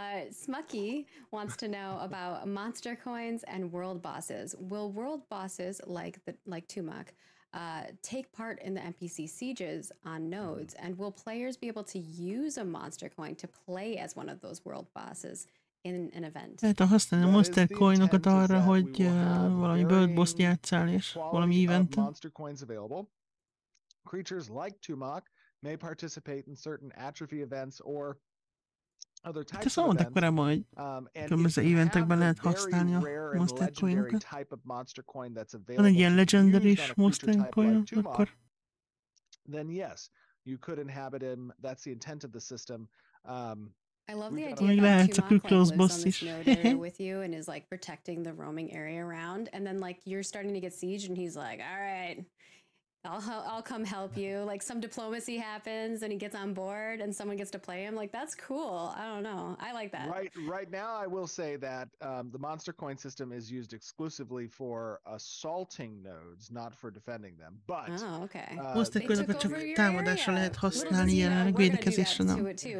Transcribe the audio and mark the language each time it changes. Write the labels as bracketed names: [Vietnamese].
[English] Smucky wants to know about monster coins and world bosses. Will world bosses like Tumak take part in the NPC sieges on nodes, and will players be able to use a monster coin to play as one of those world bosses in an event? [Hungarian] Tehát használni a monster coinokat arra, hogy valami world boss-t játsszál, és valami eventen. [English] Monster coins available. Creatures like Tumak may participate in certain atrophy events or other types of events. [Hungarian] Korábban, hogy különböző eventekben lehet használni a monster coinokat. Van egy ilyen legendary-s monster coin, akkor... [English] Then yes, you could inhabit him. That's the intent of the system. I love the idea that Tumak lives on this node area with you and is protecting the roaming area around, and then you're starting to get sieged, and he's like, "All right, I'll come help you." Some diplomacy happens, and he gets on board, and someone gets to play him. That's cool. I don't know. I like that. Right now, I will say that the monster coin system is used exclusively for assaulting nodes, not for defending them. But okay. [Hungarian] Monster coinokat csak támadásra lehet használni, jelenleg védekezésre nem.